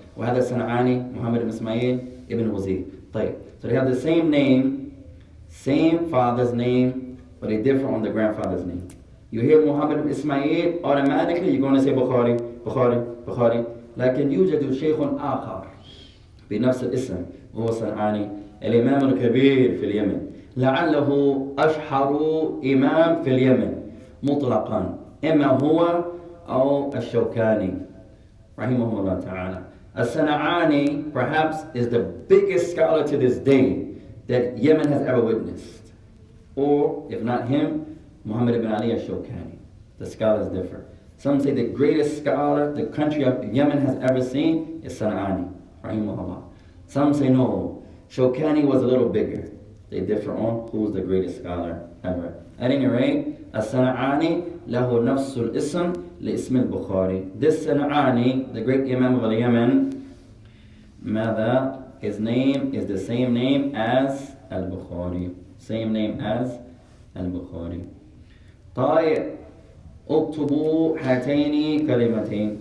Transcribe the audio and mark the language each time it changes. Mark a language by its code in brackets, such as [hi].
[ar] وهذا الصنعاني محمد بن إسماعيل ابن وزير. [en] طيب, so they have the same name, same father's name, but they differ on the grandfather's name. You hear Muhammad ibn Ismail, automatically you're going to say Bukhari, Bukhari, Bukhari. [ar] لكن يوجد شيخ آخر بنفس الاسم وهو صنعاني، الإمام الكبير في اليمن، لعله أشهر إمام في اليمن مطلقا، إما هو أو الشوكاني رحمه الله تعالى. [en] As-San'ani perhaps is the biggest scholar to this day that Yemen has ever witnessed. Or, if not him, Muhammad ibn Ali al-Shawkani. The scholars differ. Some say the greatest scholar the country of Yemen has ever seen is San'ani, rahimahullah. Some say no, Shawkani was a little bigger. They differ on who's the greatest scholar ever. At any rate, As-San'ani [ar] lahu nafsul ism li-ism [en] al-Bukhari. This San'ani, the great Imam of Yemen, [ar] ماذا? [en] His name is the same name as Al-Bukhari. Same name as Al-Bukhari. [ar] طيب, اكتبوا هاتين كلمتين.